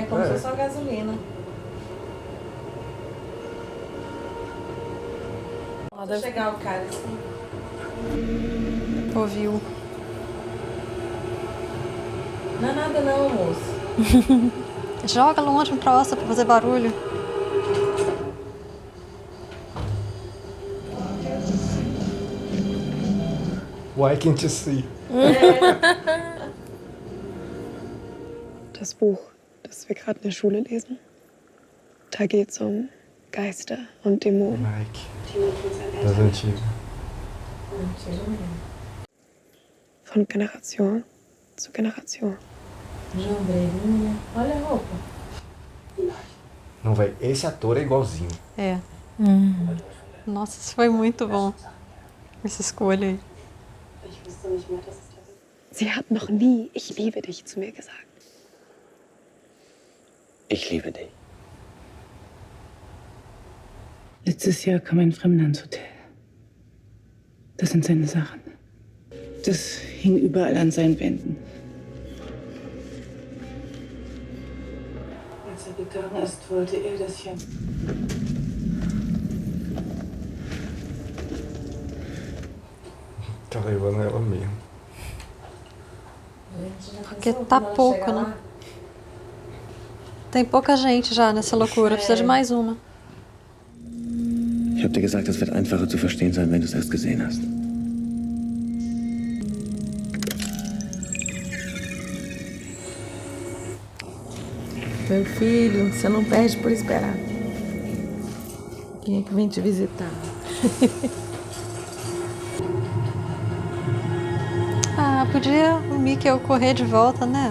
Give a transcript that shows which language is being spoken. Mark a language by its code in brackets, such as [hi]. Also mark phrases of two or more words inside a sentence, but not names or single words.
[pt] É, como se fosse uma gasolina. Deixa chegar o cara assim. Ouviu. Não é nada não, moço. Joga longe pra ossa pra fazer barulho. [en] Why can't you see? [de] Das Buch, das wir gerade in der Schule lesen, da geht es um Geister und Dämonen. [pt] Mike. Das antigo. [de] Von Generation zu Generation. [pt] Jambreirinha. Olha a roupa. Não, velho, esse ator é igualzinho. É. Nossa, isso foi muito bom. Essa escolha aí. [de] Sie hat noch nie "Ich liebe dich" zu mir gesagt. Ich liebe dich. Letztes Jahr kam ein Fremder ins Hotel. Das sind seine Sachen. Das hing überall an seinen Wänden. Als er gegangen ist, wollte er, dass ich [pt] Tá levando ela mesmo. Porque tá pouco, né? Tem pouca gente já nessa loucura. Precisa de mais uma. [de] Ich habe dir gesagt, es wird einfacher zu verstehen sein, wenn du es erst gesehen hast. [pt] Meu filho, você não perde por esperar. Quem é que vem te visitar? Ah, podia o Mickey correr de volta, né?